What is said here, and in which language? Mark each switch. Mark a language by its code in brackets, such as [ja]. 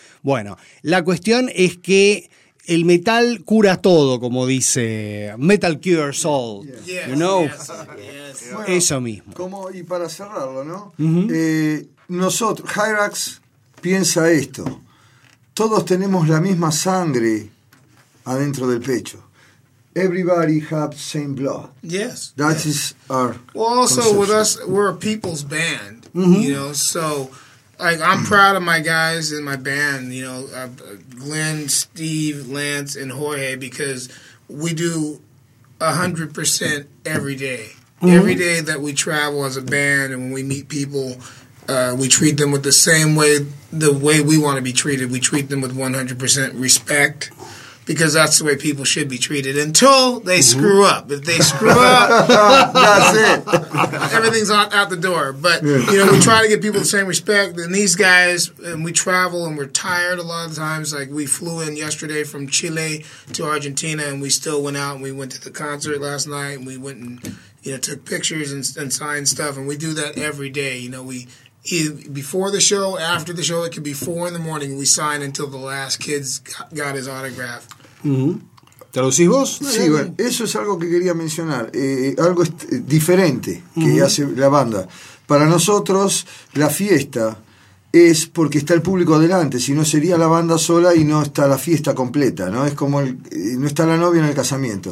[es] Bueno, la cuestión es que el metal cura todo, como dice Metal Cures All, yes. [en] You know? Yes. [es] Bueno, eso mismo. Como, y para cerrarlo, ¿no? Uh-huh. Nosotros, Hyrax, piensa esto. Todos tenemos la misma sangre adentro del pecho. [en] Everybody have same blood. Yes. That yes. is our Well, also conception. With us, we're a people's band, mm-hmm. you know. So, like, I'm proud of my guys in my band, you know, Glenn, Steve, Lance, and Jorge, because we do 100% every day. Mm-hmm. Every day that we travel as a band and when we meet people, we treat them with the same way, the way we want to be treated. We treat them with 100% respect because that's the way people should be treated until they mm-hmm. screw up. If they screw up, that's it. Everything's out the door. But, yeah. you know, we try to give people the same respect. And these guys, and we travel and we're tired a lot of times. Like, we flew in yesterday from Chile to Argentina and we still went out and we went to the concert last night and we went and, you know, took pictures and signed stuff. And we do that every day. You know, before the show, after the show, it could be 4 a.m. We sign until the last kid's got his autograph. [es] Mm-hmm. ¿Te lo decís vos? Sí, bueno, eso es algo que quería mencionar. Algo diferente que mm-hmm. hace la banda. Para nosotros, la fiesta es porque está el público adelante. Si no, sería la banda sola y no está la fiesta completa, ¿no? Es como no está la novia en el casamiento.